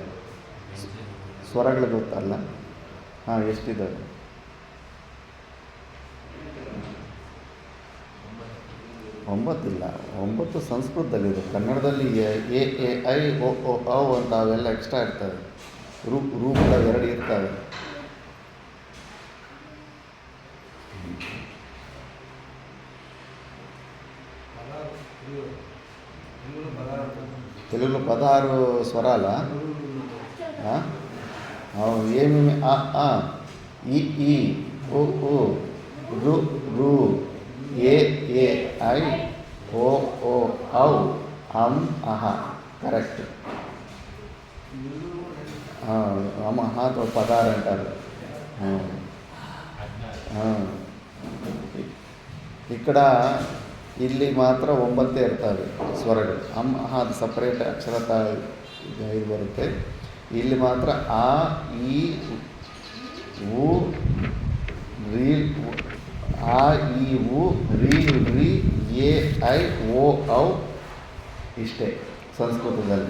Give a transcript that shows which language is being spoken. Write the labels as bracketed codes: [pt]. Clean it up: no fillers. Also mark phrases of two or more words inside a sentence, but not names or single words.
[kn] ಸ್ವರಗಳು ಗೊತ್ತಲ್ಲ? ಹಾಂ, ಎಷ್ಟಿದ್ದಾವೆ? 9 ಇಲ್ಲ, 9 ಸಂಸ್ಕೃತದಲ್ಲಿದೆ. ಕನ್ನಡದಲ್ಲಿ ಎ ಎ ಐ ಒ ಒ ಔ ಅಂತ ಅವೆಲ್ಲ ಎಕ್ಸ್ಟ್ರಾ ಇರ್ತವೆ. ರೂಪಗಳ 2 ಇರ್ತವೆ. [te] తెలుగులో 16 స్వరాల ఏమేమి? ఆ ఈ ఈ ఓ ఓ రు రు ఏ ఏ ఐ ఓ ఓ ఔ అం అహ. కరెక్ట్. అమహాతో 16 అంటారు. [kn] ఇక్కడ ಇಲ್ಲಿ ಮಾತ್ರ 9 ಇರ್ತವೆ ಸ್ವರಗಳು. ಅದು ಸಪ್ರೇಟ್ ಅಕ್ಷರತ ಇದು ಬರುತ್ತೆ. ಇಲ್ಲಿ ಮಾತ್ರ ಆ ಈ ಉ ರೀ ಆ ಈ ಉ ರೀ ರಿ ಎ ಐ ಓ ಔ ಇಷ್ಟೇ ಸಂಸ್ಕೃತದಲ್ಲಿ.